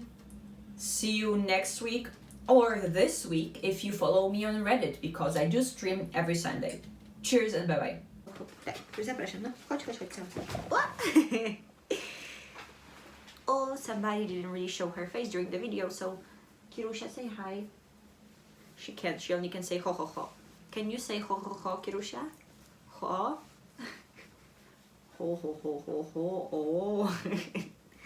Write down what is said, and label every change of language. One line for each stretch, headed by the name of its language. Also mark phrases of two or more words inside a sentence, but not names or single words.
English: See you next week or this week if you follow me on Reddit, because I do stream every Sunday. Cheers and bye-bye.
Polish: Zapraszam, no. Chodź.
English: Oh, somebody didn't really show her face during the video, so Kirusha, say hi. She can't, she only can say ho ho ho. Can you say ho ho ho, Kirusha? Ho? Ho ho ho ho ho, oh.